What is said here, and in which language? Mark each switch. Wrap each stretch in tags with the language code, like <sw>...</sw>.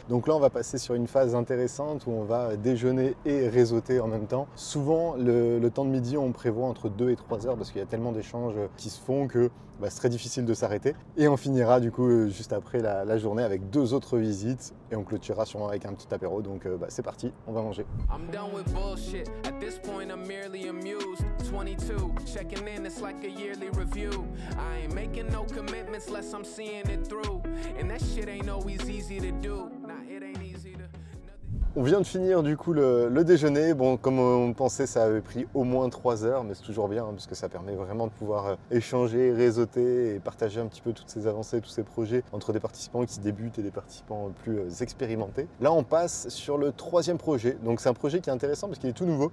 <fr>Donc là, on va passer sur une phase intéressante où on va déjeuner et réseauter en même temps. Souvent, le temps de midi, on prévoit entre 2 et 3 heures parce qu'il y a tellement d'échanges qui se font que c'est très difficile de s'arrêter. Et on finira du coup juste après la journée avec 2 autres visites et on clôturera sûrement avec un petit apéro. Donc c'est parti, on va manger.</fr> <en>I'm done with bullshit. At this point, I'm merely amused. 22, checking in, it's like a yearly review. I ain't making no commitments unless I'm seeing it through. And that shit ain't always easy to do. Nah, it ain't easy to...</en> <fr>On vient de finir du coup le déjeuner. Bon, comme on pensait, ça avait pris au moins 3 heures, mais c'est toujours bien parce que ça permet vraiment de pouvoir échanger, réseauter et partager un petit peu toutes ces avancées, tous ces projets entre des participants qui débutent et des participants plus expérimentés. Là, on passe sur le 3e projet. Donc c'est un projet qui est intéressant parce qu'il est tout nouveau.</fr>